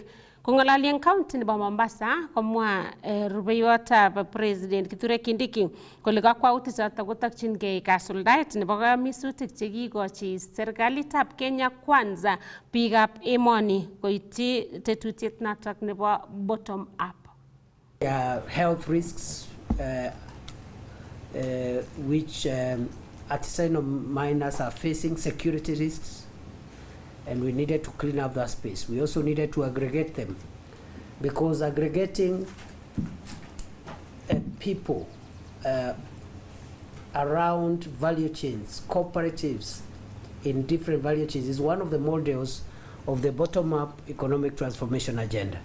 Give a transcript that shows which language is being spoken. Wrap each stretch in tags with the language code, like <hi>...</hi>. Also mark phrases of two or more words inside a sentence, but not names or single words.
<kln>Kong'ololi eng county nebo Mombasa komwa rubeiwotab President Kithure Kindiki kole kakwautik choto kotokyingei kasuldaet nebo kamisutik chekikochi serikalitab Kenya Kwanza biikab emoni koityi tetutiet notok nebo</kln> <en>bottom up. Health risks which artisanal miners are facing, security risks, and we needed to clean up that space. We also needed to aggregate them, because aggregating people around value chains, cooperatives in different value chains is one of the models of the bottom-up economic transformation agenda.</en>